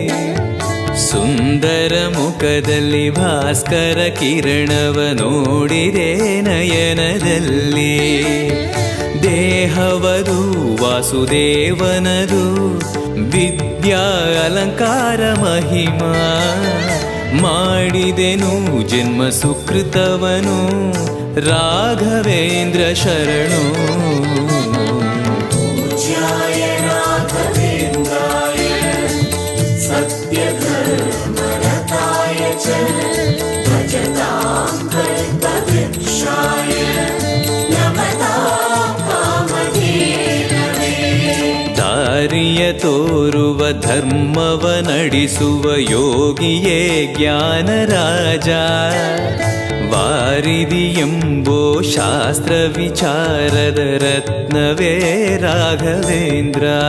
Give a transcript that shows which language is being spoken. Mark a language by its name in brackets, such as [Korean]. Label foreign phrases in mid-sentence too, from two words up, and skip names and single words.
[Kannada] ಸುಂದರ ಮುಖದಲ್ಲಿ ಭಾಸ್ಕರ ಕಿರಣವ ನೋಡಿದೆ ನಯನದಲ್ಲಿ ದೇಹವದು ವಾಸುದೇವನದು ವಿದ್ಯಾ ಅಲಂಕಾರ ಮಹಿಮಾ ಮಾಡಿದೆನು ಜನ್ಮ ಸುಕೃತವನು ರಾಘವೇಂದ್ರ ಶರಣು [Sanskrit] पूज्याय राघवेन्द्राय सत्यधर्मरताय च भजतां कल्पवृक्षाय नमतां कामधेनवे [Kannada] ದಾರಿಯ ತೋರುವ ಧರ್ಮವ ನಡೆಸುವ ಯೋಗಿಯೇ ಜ್ಞಾನರಾಜ ವಾರಿದಿ ಎಂಬೋ ಶಾಸ್ತ್ರ ವಿಚಾರದ ರತ್ನವೇ ರಾಘವೇಂದ್ರ